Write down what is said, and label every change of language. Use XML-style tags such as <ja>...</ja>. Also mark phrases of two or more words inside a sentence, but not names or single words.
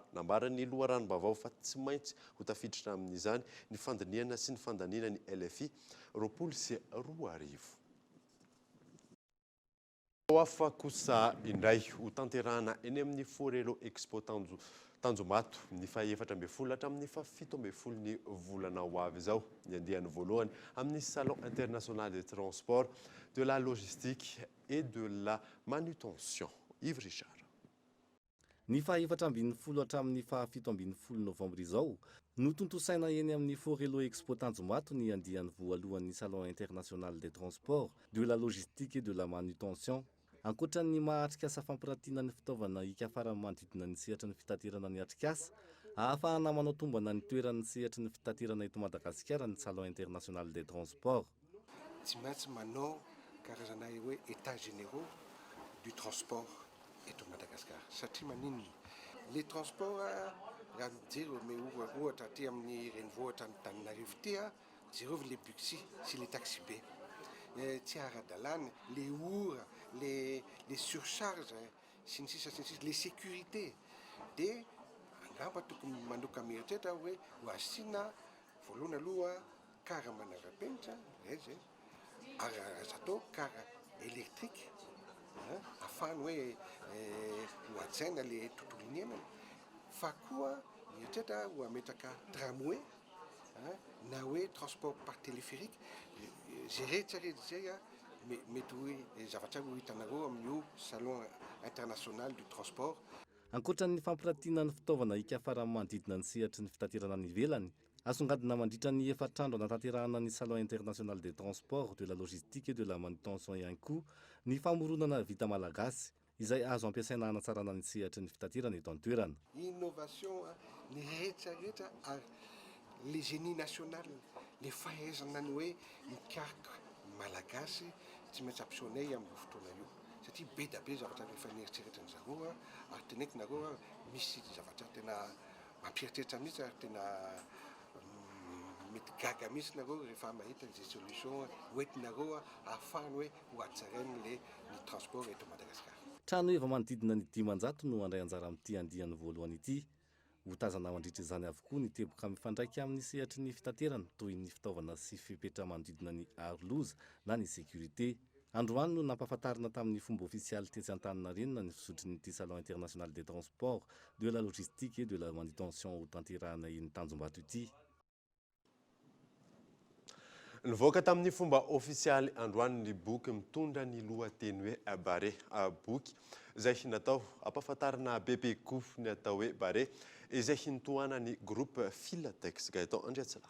<mg>Nambaran'ny loharanom-baovao fa tsy maintsy ho tafiditra amin'izany ny fandiniana sy ny fandaniana ny LFI 22. Hafa kosa indray ho tanterahana eny amin'ny Forelo Expo Tanjomato ny faha-efatra ambin'ny folo hatramin'ny faha-fito ambin'ny folo ny volana ho avy izao. Ny andehany voalohany amin'ny</mg> <fr>Salon international des transports, de la logistique et de la manutention.</fr> <mg>Yves Richard. Ny faha-efatra ambin'ny folo hatramin'ny faha-fito ambin'ny folo novambra izao no tontosaina eny amin'ny Forelo Expo Tanjomato ny andehany voalohan'ny</mg> <fr>Salon international des transports, de la logistique et de la manutention.</fr> <mg>Ankoatra ny mahatrikasa fampirantiana ny fitaovana hikafara manodidina ny sehatra ny fitaterana ny atrikasa, ahafahana manao tombana ny toeran'ny sehatra ny fitaterana eto Madagasikara ny</mg> <fr>Salon international des transports.</fr> <mg>Tsy maintsy manao karazana hoe</mg> <fr>états généraux du transport</fr> <mg>eto Madagasikara. Satria maninona</mg> <fr>les transports</fr> <mg>raha mijery me ohatra aty amin'ny renivohitra ny Tananarivo ty jereo</mg> <fr>les bus</fr> <mg>sy</mg> <fr>les taxi</fr> <mg>be. Tsy ara-dalàna les ora,</mg> <fr>les surcharges, les sécurités.</fr> <mg>De angamba tokony manoka mieritreritra hoe ho asiana voalohany aloha kara manara-penitra zay azo atao kara électrique afahany hoe ho ajaina le tontolo iainana. Fa koa mieritreritra ho ametraka tramway na hoe</mg> <fr>transport par téléphérique.</fr> <mg>Zay rehetra zay mety hoe zavatra ho hitanareo amin'io</mg> <fr>Salon international du transport.</fr> <mg>Ankoatran'ny fampirantiana ny fitaovana hikafara manodidina ny sehatry ny fitaterana ny ivelany, asongadina mandritra ny efatrandro anatanterahana ny</mg> <fr>Salon international des transports, de la logistique et de la manutention</fr> <mg>ihany koa ny famoronana vita malagasy izay azo ampiasaina hanatsarana ny sehatry ny fitaterana eto an-toerana. Innovation ny rehetrarehetra ary</mg> <fr>les génies national,</fr> <mg>les fahaizana ny hoe mikaroka malagasy tsy maintsy ampisaonay amin'ny fotoana io. Satria be da be zavatra rehefa nieritreretra ny zareo ary teneniko nareo misy zavatra tena mampieritreritra mihitsy ary tena mety gaga mihitsy nareo rehefa mahita zay solution hoentinareo ahafahany hoe ho atsarainy ny transport eto Madagasikara. Trano eva manodidina ny 500 no andray anjara amin'ity andihany voalohany ity. Ho tazana mandritra izany avokoa ny teboka mifandraika amin'ny sehatry ny fitaterana toy ny fitaovana sy fipetra manodidina ny aroloza na ny sécurité. androany no nampahafantarina tamin'ny fomba ofisialy tetsy Antaninarenina ny fisotrin'ity</mg> <fr>salon international des transports de la logistique et de la manutention</fr> <mg>ho tanterahana iny Tanjombato ity. Nivoaka tamin'ny fomba ofisialy androany ny boky mitondra ny lohateny hoe Bare boky izay natao ampahafantarana bebe koa ny atao hoe Bare izay nitohana ny groupe Filatex Gaëtan Andriatsilavo.</mg>